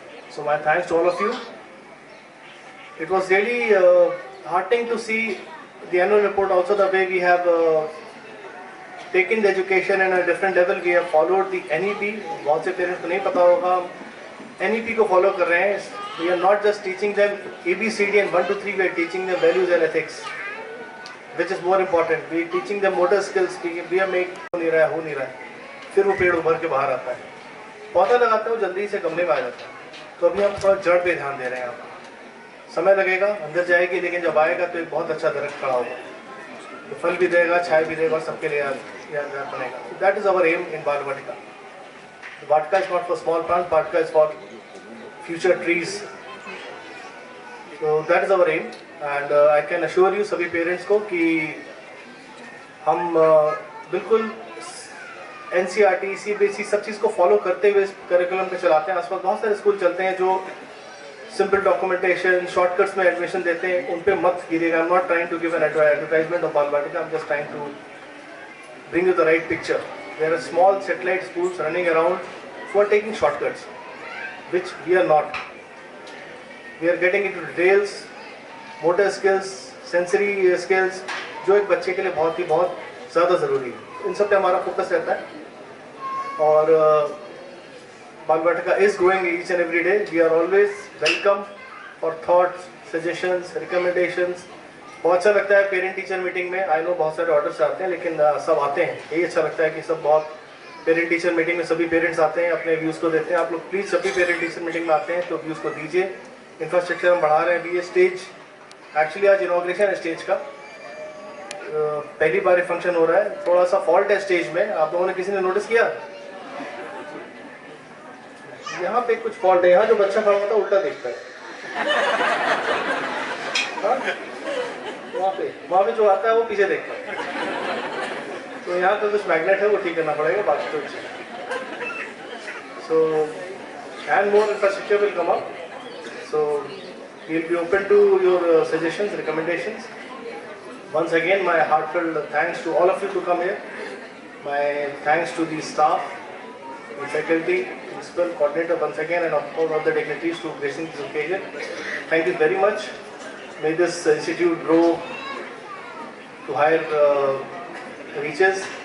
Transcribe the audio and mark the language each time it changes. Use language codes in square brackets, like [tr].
[en] So my thanks to all of you. It was really heartening to see the annual report, also the way we have taken the education in a different level. We have followed the NEP. [hi] बहुत से parents को नहीं पता होगा, NEP को follow कर रहे हैं. [en] We are not just teaching them ABCD and 1 2 3. We are teaching them values and ethics, which is more important. We are teaching them motor skills. We are make [hi] हो नहीं रहा है. फिर वो पेड़ उभर के बाहर आता है. पौधा लगाते हैं वो जल्दी से गमले में आ जाता है. तो अभी हम थोड़ा जड़ पे ध्यान दे रहे हैं. समय लगेगा, अंदर जाएगी, लेकिन जब आएगा तो एक बहुत अच्छा दरख्त खड़ा होगा. तो फल भी देगा, छाया भी देगा, और सबके लिए यादगार बनेगा. [en] That is our aim in Balvatika. The Vatika is not for small plants, Vatika is for future trees. So that is our aim, and I can assure you [hi] सभी parents को कि हम बिल्कुल NCERT, CBSE सब चीज़ को follow करते हुए इस करिकुलम पे चलाते हैं. आसपास बहुत सारे स्कूल चलते हैं जो सिंपल डॉक्यूमेंटेशन, शॉर्टकट्स में एडमिशन देते हैं. उन पे मत गिरिएगा. [en] I am not trying to give an advertisement of Balvatika. I am just trying to bring you the right picture. There are small satellite schools running around who are taking shortcuts, which we are not. We are getting into details, motor skills, sensory skills, [hi] जो एक बच्चे के लिए बहुत ज़्यादा ज़रूरी है. इन सब पे हमारा फोकस रहता है. और [en] Balvatika is growing each and every day. We are always welcome for thoughts, suggestions, recommendations. [hi] बहुत अच्छा लगता है पेरेंट टीचर मीटिंग में. [en] I know [hi] बहुत सारे ऑर्डर्स आते हैं, लेकिन सब आते हैं. यही अच्छा लगता है कि सब बहुत पेरेंट टीचर मीटिंग में सभी पेरेंट्स आते हैं, अपने व्यूज़ को देते हैं. आप लोग प्लीज़ जब भी पेरेंट टीचर मीटिंग में आते हैं तो व्यूज़ को दीजिए. इंफ्रास्ट्रक्चर हम बढ़ा रहे हैं. अभी ये स्टेज, एक्चुअली आज इनॉग्रेशन है स्टेज का. पहली बार ये फंक्शन हो रहा है. थोड़ा सा फॉल्ट है स्टेज में. आप लोगों ने किसी ने नोटिस किया? यहाँ पे कुछ फॉल्ट है. यहाँ जो बच्चा खड़ा होता है उल्टा देखता है. वहाँ पे जो आता है वो पीछे देखता है. तो यहाँ पे कुछ मैग्नेट है, वो ठीक करना पड़ेगा. बाकी तो [en] So and more infrastructure will come up. So we will be open to your suggestions, recommendations. Once again, my heartfelt thanks to all of you to come here. My thanks to the staff, the faculty, principal, coordinator once again, and of course all the dignitaries to gracing this occasion. Thank you very much. May this institute grow to higher reaches.